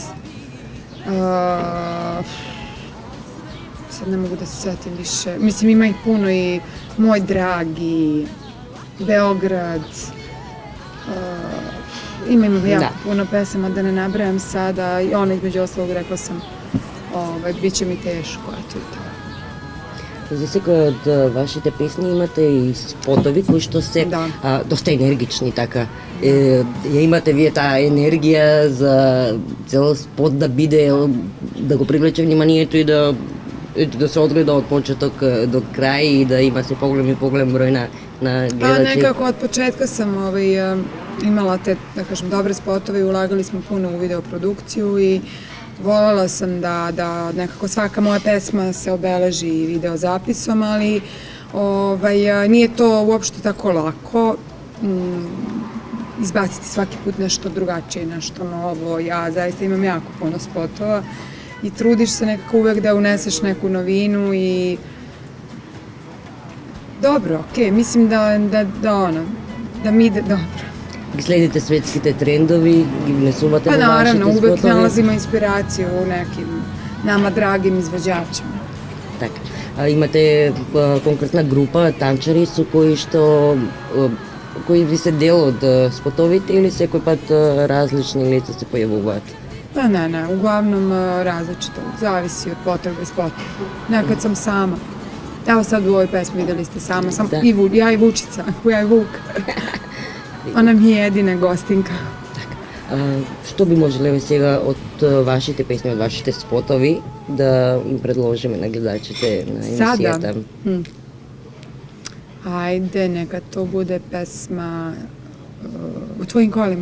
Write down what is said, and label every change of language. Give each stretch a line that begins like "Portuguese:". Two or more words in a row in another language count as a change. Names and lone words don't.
Serbian: Sad ne mogu da se setim više. Mislim, ima ih puno i Moj dragi, Beograd. Ima jako puno pesama, da ne nabrajam sada. I ona između ostalog rekla sam, bit će mi teško, eto i to.
Macedonian: За секој од вашите песни имате и спотови кои што се доста енергични, така. Ја имате вие таа енергија за цел спот да биде, да го привлече вниманието и да се одгледа од почеток до крај и да има се поголем број на гледачи.
Serbian: Pa nekako od početka sam imala te, da kažem, dobre spotove i ulagali smo puno u videoprodukciju i voljela sam da nekako svaka moja pesma se obeleži video zapisom, ali nije to uopšte tako lako izbaciti svaki put nešto drugačije, nešto novo. Ja zaista imam jako puno spotova i trudiš se nekako uvek da uneseš neku novinu i dobro, okej, mislim da mi ide dobro.
Macedonian: Ги следите светските трендови, ги внесувате
Serbian: Pa
Macedonian: во вашите
Serbian: naravno,
Macedonian: спотови?
Serbian: uvek nalazimo inspiraciju u nekim nama dragim izvođačima.
Macedonian: Така. Имате конкретна група танчари со кои ви се дел од спотовите или секој пат различни лица се појавуваат?
Serbian: Pa ne, uglavnom različito, zavisi od potrebe spota. Nekad sam sama. Evo sad u ovoj pesmi videli ste sama, ja i Vučica, ja i Vuk. Ona mi je jedina gostinka.
Macedonian: Што би можеле сега од вашите песни, од вашите спотови да им предложиме на гледачите на емисијата?
Serbian: Sada? Ajde, neka to bude pesma U tvojim kolima.